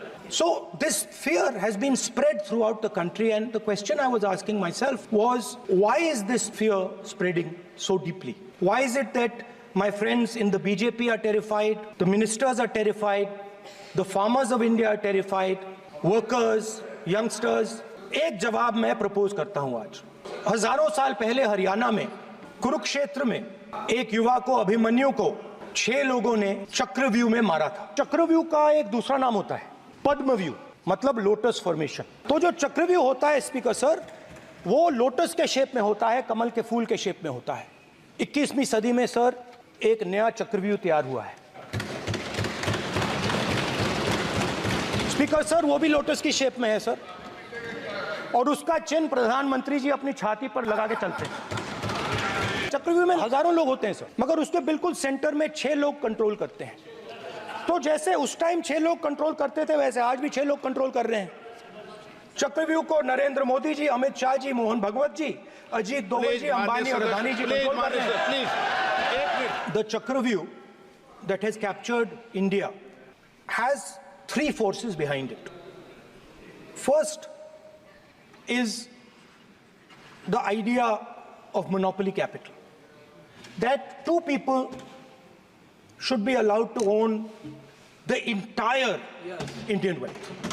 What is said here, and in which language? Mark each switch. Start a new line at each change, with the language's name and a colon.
English: So this fear has been spread throughout the country, and the question I was asking myself was, why is this fear spreading so deeply? Why is it that my friends in the BJP are terrified, the ministers are terrified, the farmers of India are terrified, workers, youngsters?
Hindi: एक जवाब मैं propose करता हूं आज। हजारों साल पहले हरियाणा में कुरुक्षेत्र में एक युवा को, अभिमन्यु को, 6 लोगों ने चक्रव्यूह में मारा था। चक्रव्यूह का एक दूसरा नाम होता है पद्मव्यूह, मतलब लोटस फॉर्मेशन। तो जो चक्रव्यूह होता है स्पीकर सर, वो लोटस के शेप में होता है, कमल के फूल के शेप में होता है। 21वीं सदी में सर एक नया चक्रव्यूह तैयार हुआ है स्पीकर सर, वो भी लोटस की शेप में है सर, और उसका चिन्ह प्रधानमंत्री जी अपनी छाती पर लगा के चलते हैं। चक्रव्यूह में हजारों लोग होते हैं सर, मगर उसके बिल्कुल सेंटर में 6 लोग कंट्रोल करते हैं। तो जैसे उस टाइम 6 लोग कंट्रोल करते थे, वैसे आज भी 6 लोग कंट्रोल कर रहे हैं। चक्रव्यूह को नरेंद्र मोदी जी, अमित शाह जी, मोहन भगवत जी, अजीत दोवल जी, अंबानी और अदानी जी कंट्रोल कर रहे हैं।
English: The Chakravyuh that has captured India has 3 forces behind it. First is the idea of monopoly capital, that 2 people should be allowed to own the entire Indian wealth.